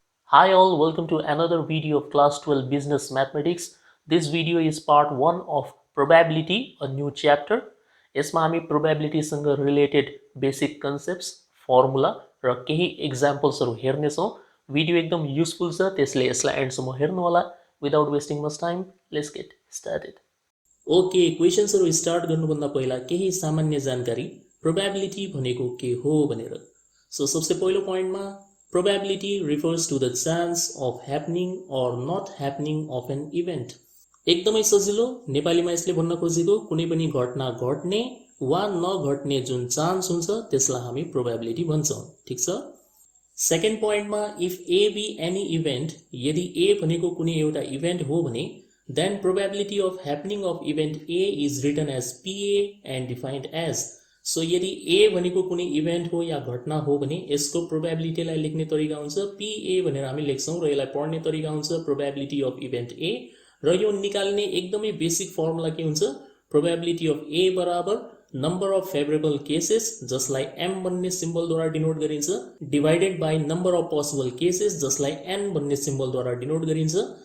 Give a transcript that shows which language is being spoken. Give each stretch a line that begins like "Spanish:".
English: Hi all, welcome to another video of class 12 business mathematics. This video is part 1 of probability, a new chapter.
Nepali: यसमा हामी probability सँग
English: related basic concepts,
Nepali: formula र केही examples हरु हेर्ने छौं. Video एकदम युजफुल छ, त्यसले यसलाई एन्ड सम्म हेर्नु होला.
English: Without wasting much time, let's get started.
Nepali: Okay, questions हरु स्टार्ट गर्नुभन्दा पहिला केही सामान्य जानकारी probability भनेको के हो भनेर. सो सबसे पहिलो पोइन्टमा
English: probability refers to the chance of happening or not happening of an event.
Nepali: एकदमै सजिलो नेपालीमा यसले भन्न खोजेको कुनै पनि घटना घट्ने वा नघट्ने जुन चान्स हुन्छ त्यसलाई हामी probability भन्छौं. ठीक छ? सेकेन्ड पोइन्टमा
English: if A be any event,
Nepali: यदि A भनेको कुनै एउटा इभेन्ट हो भने
English: then probability of happening of event A is written as PA and defined as.
Nepali: So यदि A भनेको कुनै इभेन्ट हो या घटना हो भने यसको प्रोबेबिलिटीलाई लेख्ने तरिका हुन्छ PA भनेर हामी लेख्छौं र यसलाई पढ्ने तरिका हुन्छ प्रोबेबिलिटी अफ इभेन्ट A र यो निकाल्ने एकदमै बेसिक फर्मुला के हुन्छ प्रोबेबिलिटी अफ A बराबर नम्बर अफ फेभरेबल केसेस जसलाई M भन्ने सिम्बलद्वारा डिनोट गरिन्छ divided by number of possible cases जसलाई N भन्ने सिम्बलद्वारा डिनोट गरिन्छ.